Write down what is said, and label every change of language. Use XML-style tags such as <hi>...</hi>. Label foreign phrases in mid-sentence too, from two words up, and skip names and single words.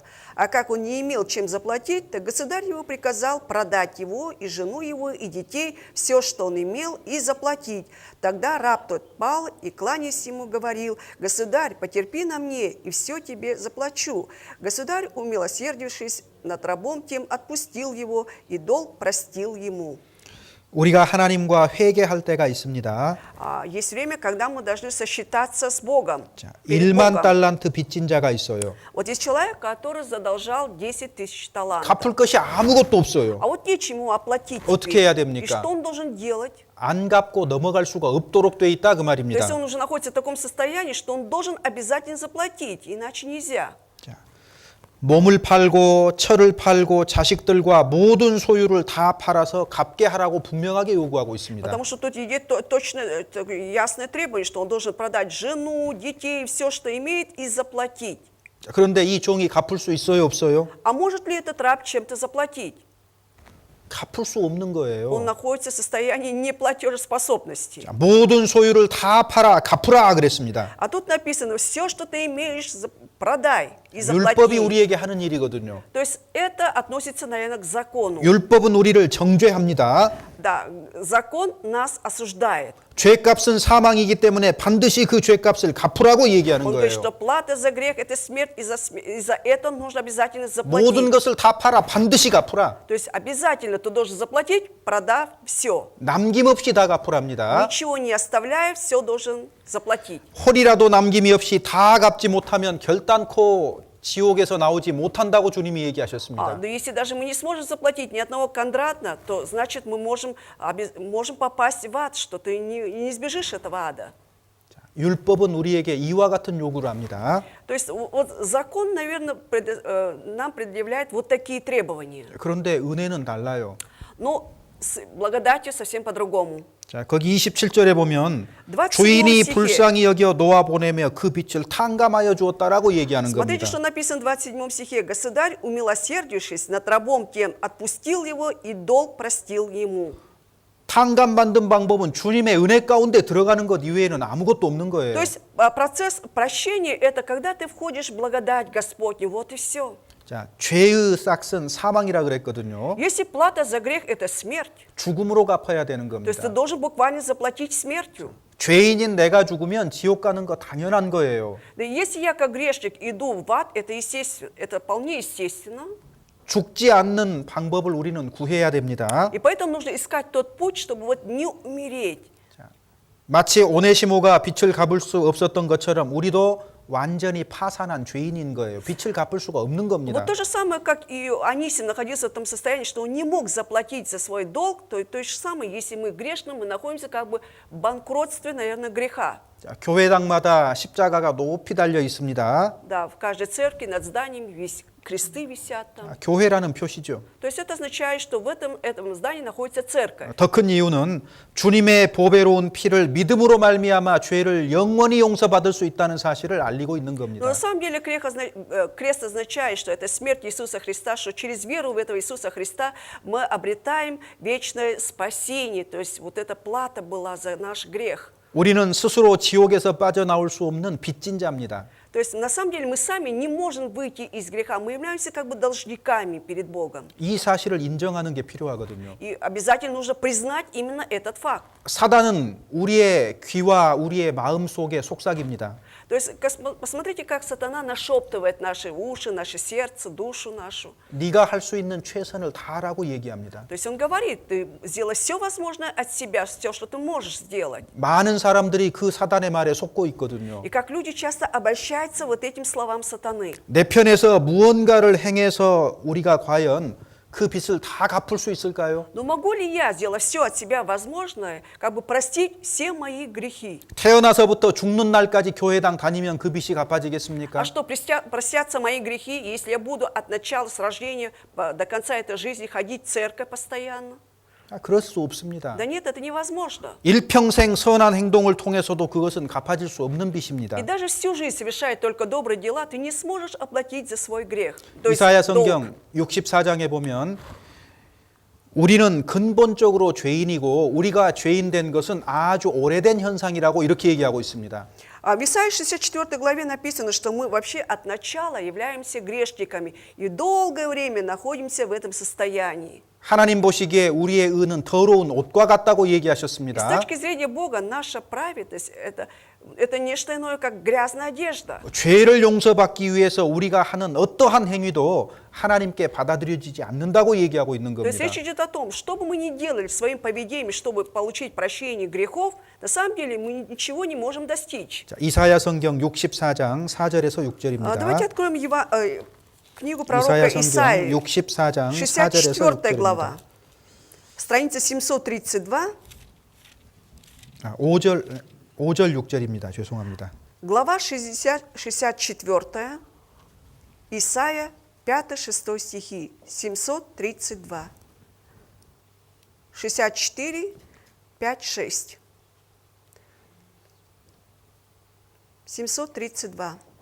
<ru>А как он не имел чем заплатить, то государь его приказал продать его, и жену его, и детей, все, что он имел, и заплатить. Тогда раб тот пал и, кланяясь ему, говорил: «Государь, потерпи на мне, и все тебе заплачу». Государь, умилосердившись над рабом тем, отпустил его, и долг простил ему.</ru> <ko>우리가 하나님과 회개할 때가 있습니다.</ko> <ru>Есть время, когда мы должны сосчитаться с Богом.</ru> <ko>자,</ko> <ru>перед</ru> <ko>1만</ko> <ru>Богом.</ru> <ko>달란트 빚진 자가 있어요.</ko> <ru>Вот есть человек, который задолжал 10 тысяч талантов.</ru> <ko>갚을 것이 아무것도 없어요.</ko> <ru>А вот нечему оплатить</ru> <ko>어떻게</ko> <ru>теперь.</ru> <ko>해야</ko> <ru>И</ru> <ko>됩니까?</ko> <ru>что он должен делать?</ru> <ko>안 갚고 넘어갈 수가 없도록 돼 있다 그</ko> <ru>То есть</ru> <ko>말입니다.</ko> <ru>он уже находится в таком состоянии, что он должен обязательно заплатить, иначе нельзя.</ru> <ko>자, 몸을 팔고 철을 팔고 자식들과 모든 소유를 다 팔아서 갚게 하라고 분명하게 요구하고 있습니다.</ko> <ru>Потому что тут идет точно ясное требование, что он должен продать жену, детей, все, что имеет, и заплатить.</ru> <ko>자, 그런데 이 종이 갚을 수 있어요, 없어요?</ko> <ru>А может ли этот раб чем-то заплатить?</ru> <ko>갚을 수 없는</ko> <ru>Он</ru> <ko>거예요.</ko> <ru>находится в состоянии неплатежеспособности.</ru> <ko>자, 모든 소유를 다 팔아 갚으라 그랬습니다.</ko> <ru>А тут написано: все, что ты имеешь, продай и</ru> <ko>율법이</ko> <ru>заплати.</ru> <ko>우리에게 하는 일이거든요.</ko> <ru>То есть это относится, наверное, к закону.</ru> <ko>율법은 우리를 정죄합니다.</ko> <ru>Да, закон нас осуждает.</ru> <ko>죄값은 사망이기 때문에 반드시 그 죄값을 갚으라고 얘기하는</ko> <ru>Он говорит, что</ru> <ko>거예요.</ko> <ru>плата за грех – это смерть, и за это нужно обязательно</ru> <ko>모든</ko> <ru>заплатить.</ru> <ko>것을 다 팔아 반드시 갚으라.</ko> <ru>То есть обязательно ты должен заплатить, продав все.</ru> <ko>남김없이 다 갚으랍니다.</ko> <ru>Ничего не оставляя, все должен заплатить.</ru> <ko>홀이라도 남김이 없이 다 갚지 못하면 결단코 지옥에서 나오지 못한다고 주님이 얘기하셨습니다.</ko> <ru>Но если даже мы не сможем заплатить ни одного кондратна, то значит мы можем попасть в ад, что ты не избежишь этого ада.</ru> <ko>율법은 우리에게 이와 같은 요구를 합니다.</ko> <ru>То есть вот закон, наверное, нам предъявляет вот такие требования.</ru> <ko>그런데 은혜는 달라요.</ko> <ru>Но с благодатью совсем по-другому.</ru> <ko>자, 거기 27절에 보면</ko> <ru>27</ru> <ko>주인이</ko> <ru>стихе.</ru> <ko>불쌍히 여겨 놓아 보내며 그 빛을 탕감하여 주었다라고 얘기하는</ko> <ru>Смотрите,</ru> <ko>겁니다.</ko> <ru>что написано в 27 стихе. «Государь, умилосердившись над рабом тем, отпустил его, и долг простил ему».</ru> <ko>탕감받는 방법은 주님의 은혜 가운데 들어가는 것 이외에는 아무것도 없는 거예요.</ko> <ru>То есть процесс прощения – это когда ты входишь в благодать Господню, вот и все.</ru> <ko>자, 죄의 싹은 사망이라 그랬거든요.</ko> <ru>Если плата за грех – это смерть,</ru> <ko>죽음으로 갚아야 되는</ko> <ru>то есть ты</ru> <ko>겁니다.</ko> <ru>должен буквально заплатить смертью.</ru> <ko>죄인인 내가 죽으면 지옥 가는 거 당연한 거예요.</ko> <ru>Да и если я как грешник иду в ад, это естественно, это вполне естественно.</ru> <ko>죽지 않는 방법을 우리는 구해야 됩니다.</ko> <ru>И поэтому нужно искать тот путь, чтобы вот не умереть.</ru> <ko>마치 오네시모가 빚을 갚을 수 없었던 것처럼 우리도 완전히 파산한 죄인인 거예요. 빚을 갚을 수가 없는 겁니다.</ko> <ru>Вот то же самое, как и Анисим находился в том состоянии, что он не мог заплатить за свой долг, то же самое, если мы грешны, мы находимся как бы в банкротстве, наверное, греха.</ru> <ko>자, 교회당마다 십자가가 높이 달려 있습니다.</ko> <ru>Да, в каждой церкви над зданием кресты висят там.</ru> <ko>교회라는 표시죠.</ko> <ru>То есть это означает, что в этом здании находится церковь.</ru> <ko>더 큰 이유는 주님의 보배로운 피를 믿음으로 말미암아 죄를 영원히 용서받을 수 있다는 사실을 알리고 있는</ko> <ru>Но</ru> <ko>겁니다.</ko> <ru>на самом деле крест означает, что это смерть Иисуса Христа, что через веру в этого Иисуса Христа мы обретаем вечное спасение. То есть вот эта плата была за наш грех.</ru> <ko>우리는 스스로 지옥에서 빠져나올 수 없는 빚진 자입니다.</ko> <ru>То есть на самом деле мы сами не можем выйти из греха. Мы являемся как бы должниками перед Богом.</ru> <ko>이 사실을 인정하는 게 필요하거든요.</ko> <ru>И обязательно нужно признать именно этот факт.</ru> <ko>사단은 우리의 귀와 우리의 마음 속에 속삭입니다.</ko> <ru>То есть посмотрите, как сатана нашептывает наши уши, наше сердце, душу нашу.</ru> <ko>네가 할 수 있는 최선을 다하라고 얘기합니다.</ko> <ru>То есть он говорит, ты сделай все возможное от себя, все, что ты можешь сделать.</ru> <ko>많은 사람들이 그 사단의 말에 속고 있거든요.</ko> <ru>И как люди часто обольщаются вот этим словам сатаны.</ru> <ko>내 편에서 무언가를 행해서 우리가 과연 그 빚을 다 갚을 수 있을까요?</ko> <ru>Но могу ли я, сделав все от себя возможное, как бы простить все мои грехи?</ru> <ko>태어나서부터 죽는 날까지 교회당 다니면 그 빚이 갚아지겠습니까?</ko> <ru>А что, простятся мои грехи, если я буду от начала с рождения до конца этой жизни ходить в церковь постоянно?</ru> <ko>그럴 수 없습니다.</ko> <ru>Да нет, это невозможно.</ru> <ko>일평생 선한 행동을 통해서도 그것은 갚아질 수 없는 빚입니다.</ko> <ru>И даже всю жизнь совершая только добрые дела, ты не сможешь оплатить за свой грех. То есть</ru> <ko>이사야</ko> <ru>долг.</ru> <ko>성경 64장에 보면 우리는 근본적으로 죄인이고 우리가 죄인 된 것은 아주 오래된 현상이라고 이렇게 얘기하고 있습니다.</ko> <ru>А в Исаии 64 главе написано, что мы вообще от начала являемся грешниками и долгое время находимся в этом состоянии.</ru> <ko>하나님 보시기에 우리의 의는 더러운 옷과 같다고</ko> <ru>И с</ru> <ko>얘기하셨습니다.</ko> <ru>точки зрения Бога наша праведность это не что иное, как грязная одежда.</ru> <ko>죄를 용서받기 위해서 우리가 하는 어떠한 행위도 하나님께 받아들여지지 않는다고 얘기하고 있는</ko> <ru>То есть</ru> <ko>겁니다.</ko> <ru>речь идет о том, что бы мы ни делали своим поведением, чтобы получить прощение грехов, на самом деле мы ничего не можем достичь.</ru> <ko>자, 이사야 성경 64장 4절에서</ko> <ru>Давайте</ru> <ko>6절입니다.</ko> <ru>откроем книгу пророка</ru> <ko>이사야 성경</ko> <ru>Исаии,</ru> <ko>64장 4절에서</ko> <ru>64 глава,</ru> <ko>6절입니다.</ko> <ru>страница 732,</ru> <ko>5절 6절입니다. 죄송합니다.</ko> <ru>глава 64, Исаия, 5-6 стихи, 732, 64, 5-6, 732.</ru>